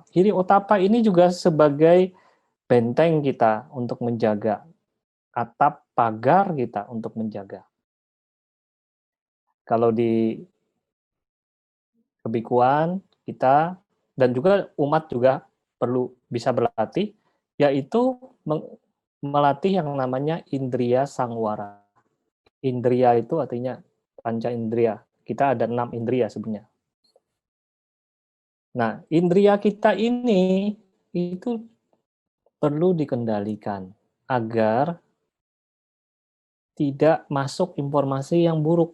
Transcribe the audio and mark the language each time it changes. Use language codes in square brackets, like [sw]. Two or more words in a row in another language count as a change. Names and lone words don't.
[pi] Hiri otapa [id] ini juga sebagai benteng kita untuk menjaga, atap pagar kita untuk menjaga. Kalau di kebikuan kita dan juga umat juga perlu bisa berlatih, yaitu melatih yang namanya [pi] indriya sangwara. [id] Indriya itu artinya panca indriya. Kita ada 6 indriya sebenarnya. Nah, indriya kita ini itu perlu dikendalikan agar tidak masuk informasi yang buruk.